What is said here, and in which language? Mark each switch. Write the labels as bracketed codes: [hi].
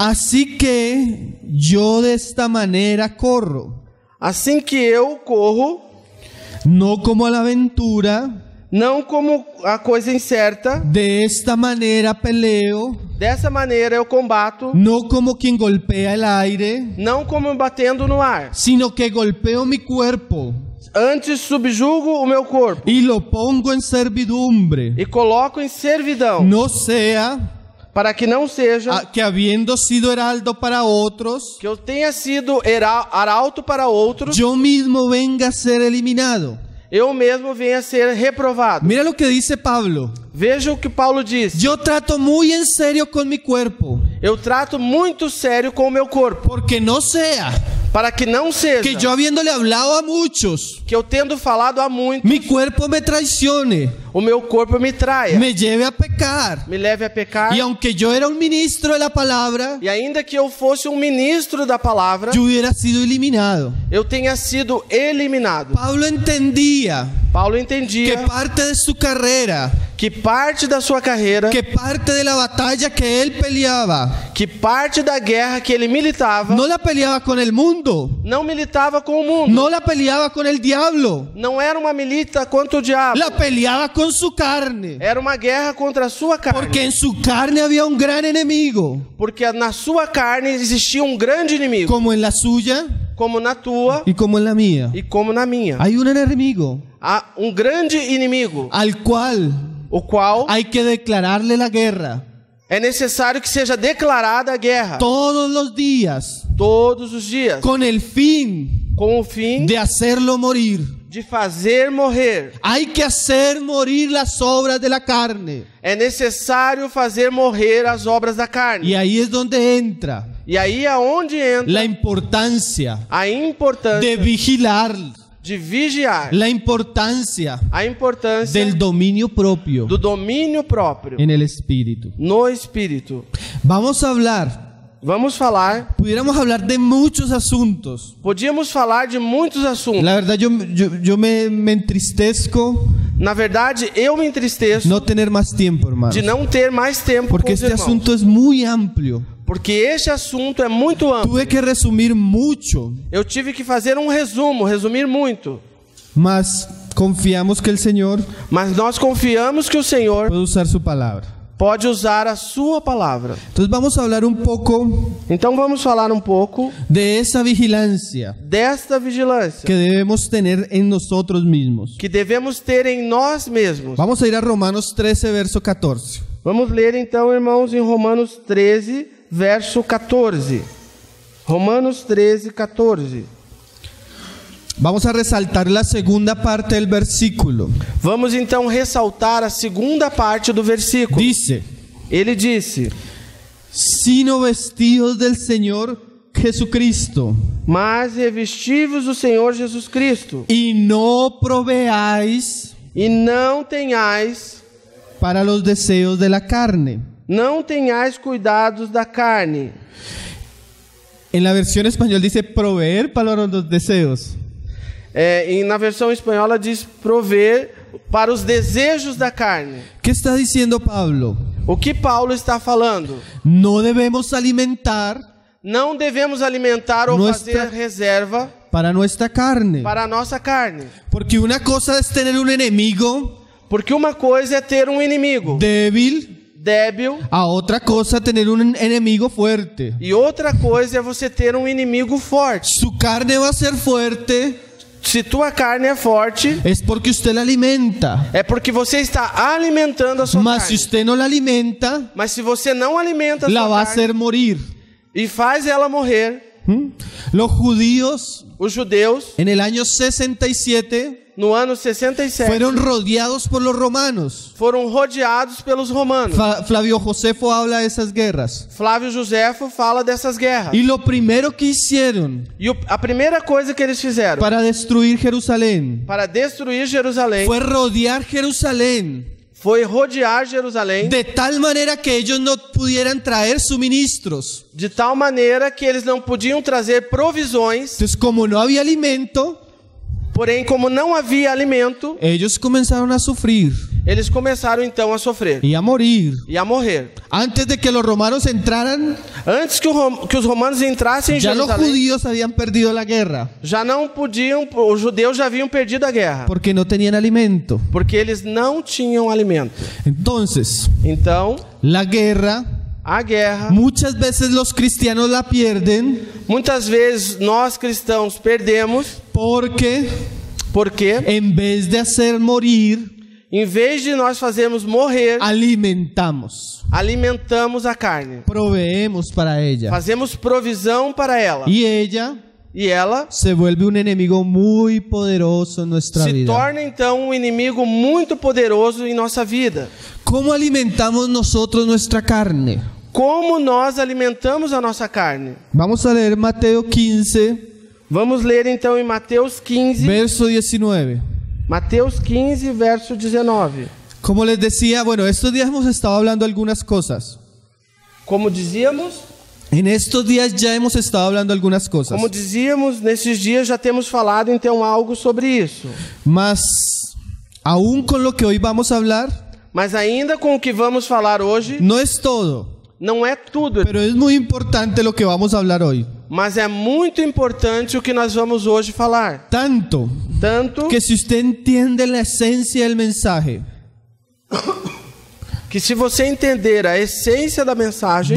[es] Así que yo de esta manera corro, [pt] Assim que eu corro, [es] no como a la aventura, [pt] não como a coisa incerta, [es] de esta manera peleo, [pt] dessa maneira eu combato, [es] no como quien golpea el aire, [pt] não como batendo no ar. [es] sino que golpeo mi cuerpo [pt] Antes subjugo o meu corpo [es] y lo pongo en servidumbre, [pt] e coloco em servidão, [es] no sea [pt] para que não seja [es] que habiendo sido heraldo para otros, [pt] que eu tenha sido arauto para outros, [es] yo mismo venga a ser eliminado. [pt] eu mesmo venha a ser reprovado. [es] Mira lo que dice Pablo. [pt] Veja o que Paulo diz. [es] Yo trato muy en serio con mi cuerpo, [pt] Eu trato muito sério com o meu corpo, [es] porque no sea [pt] para que não seja [es] que yo habiéndole hablado a muchos, [pt] que eu tendo falado a muito, [es] mi cuerpo me traicione, [pt] o meu corpo me traia, [es] me lleve a pecar. [pt] me leve a pecar. [es] Y aunque yo era un ministro de la palabra, [pt] E ainda que eu fosse um ministro da palavra, [es] yo hubiera sido eliminado. [pt] eu tenha sido eliminado. [es] Pablo entendía [pt] Paulo que entendia [es] parte de su carrera, [pt] que parte da sua carreira, [es] que parte de la batalla que él peleaba, [pt] que parte da guerra que ele militava, [es] no la peleaba con el mundo, [pt] não militava com o mundo. [es] no la peleaba con el diablo, [pt] Não era uma milita contra o diabo. [es] la peleaba con su carne, [pt] Era uma guerra contra a sua carne. [es] porque en su carne había un gran enemigo, [pt] Porque na sua carne existia um grande inimigo, [es] como en la suya [pt] como na tua [es] y como en la mía. [pt] e como na minha. [es] Hay un enemigo [pt] Há um grande inimigo, [es] al cual [pt] o qual [es] hay que declararle la guerra [pt] é necessário que seja declarada a guerra [es] todos los días, [pt] todos os dias, [es] con el fin [pt] com o fim [es] de hacerlo morir. [pt] de fazer morrer. [es] Hay que hacer morir las obras de la carne. [pt] É necessário fazer morrer as obras da carne. [es] Y ahí es donde entra [pt] E aí é onde entra [es] la importancia [pt] a importância [es] de vigilar, [pt] de vigiar, [es] la importancia [pt] a importância [es] del dominio propio [pt] do domínio próprio [es] en el espíritu. [pt] no espírito. [es] Vamos a hablar, [pt] Vamos falar, [es] pudiéramos hablar de muchos asuntos. [pt] podíamos falar de muitos assuntos. [es] La verdad yo me entristezco [pt] Na verdade, eu me entristeço [es] no tener más tiempo, hermanos, [pt] de não ter mais tempo [es] porque [pt] com os [es] este [pt] irmãos, [es] asunto es muy amplio. [pt] porque este assunto é muito amplo. [es] Tuve que resumir mucho, [pt] Eu tive que fazer um resumo, resumir muito. [es] mas confiamos que el Señor [pt] Mas nós confiamos que o Senhor [es] puede usar su palabra. [pt] pode usar a sua palavra. [es] Entonces vamos a hablar un poco [pt] Então vamos falar um pouco [es] de esa vigilancia [pt] desta vigilância [es] que debemos tener en nosotros mismos. [pt] que devemos ter em nós mesmos. [es] Vamos a ir a Romanos 13, verso 14. [pt] Vamos ler então, irmãos, em Romanos 13, verso 14. Romanos 13, 14. [es] Vamos a resaltar la segunda parte del versículo. [pt] Vamos então ressaltar a segunda parte do versículo. [es] Dice, [pt] Ele disse: [es] sino vestidos del Señor Jesucristo, [pt] mas revestivos do Senhor Jesus Cristo, [es] y no proveáis [pt] e não tenhais [es] para los deseos de la carne. [pt] cuidados da carne. [es] En la versión español dice proveer para los deseos. [pt] E na versão espanhola diz prover para os desejos da carne. [es] ¿Qué está diciendo Pablo? [pt] O que Paulo está falando? [es] No debemos alimentar [pt] Não devemos alimentar ou [es] Nuestra- [pt] fazer reserva [es] para nuestra carne. [pt] para a nossa carne. [es] Porque una cosa es tener un enemigo [pt] Porque uma coisa é ter um inimigo [es] débil, [pt] débil [es] a otra cosa tener un enemigo fuerte. [pt] e outra coisa é você ter um inimigo forte. [es] Su carne va a ser fuerte [pt] Se tua carne é forte, [es] es porque usted la alimenta. [pt] é porque você está alimentando a sua [es] Mas si [pt] carne. [es] usted no la alimenta, [pt] Mas se você não alimenta a [es] la [pt] sua [es] va a [pt] carne [es] hacer morir. [pt] e faz ela morrer, [es] Los judíos [pt] os judeus, [es] en el año 67 [pt] no ano 67, [es] fueron rodeados por los romanos. [pt] foram rodeados pelos romanos. [es] Flavio Josefo habla de esas guerras. [pt] Flávio Josefo fala dessas guerras. [es] Y lo primero que hicieron [pt] E a primeira coisa que eles fizeram [es] para destruir Jerusalén [pt] para destruir Jerusalém [es] fue rodear Jerusalén [pt] foi rodear Jerusalém [es] de tal manera que ellos no pudieran traer suministros. [pt] de tal maneira que eles não podiam trazer provisões, [es] Entonces, como no había alimento, [pt] porém, como não havia alimento, [es] ellos comenzaron a sufrir [pt] eles começaram então a sofrer [es] y a morir. [pt] e a morrer. [es] Antes de que los romanos entraran, [pt] Antes que os romanos entrassem em [es] ya los [pt] Jerusalém, [es] judíos habían perdido la guerra [pt] já não podiam, os judeus já haviam perdido a guerra, [es] porque no tenían alimento. [pt] porque eles não tinham alimento. [es] Entonces, [pt] Então, [es] la guerra, [pt] a guerra, [es] muchas veces los cristianos la pierden [pt] muitas vezes nós cristãos perdemos, [es] porque [pt] porque [es] en vez de hacer morir, [pt] em vez de nós fazermos morrer, [es] alimentamos, [pt] alimentamos a carne. [es] proveemos para ella. [pt] Fazemos provisão para ela. [es] Y ella [pt] E ela [es] se vuelve un enemigo muy poderoso en nuestra [pt] se [es] vida. [pt] torna então um inimigo muito poderoso em nossa vida. [es] ¿Cómo alimentamos nosotros nuestra carne? [pt] Como nós alimentamos a nossa carne? [es] Vamos a leer Mateo 15, [pt] Vamos ler então em Mateus 15, [es] verso 19. [pt] Mateus 15, verso 19. [es] Como les decía, bueno, estos días hemos estado hablando algunas cosas. [pt] Como dizíamos, [es] En estos días ya hemos estado hablando algunas cosas. [pt] nesses dias já temos falado então algo sobre isso. [es] Mas, aún con lo que hoy vamos a hablar, [pt] Mas ainda com o que vamos falar hoje, [es] no es todo. [pt] não é tudo, [es] Pero es muy importante lo que vamos a hablar hoy. [pt] mas é muito importante o que nós vamos hoje falar. [es] Tanto [pt] Tanto [es] que si usted entiende la esencia del mensaje, [pt] que se você entender a essência da mensagem,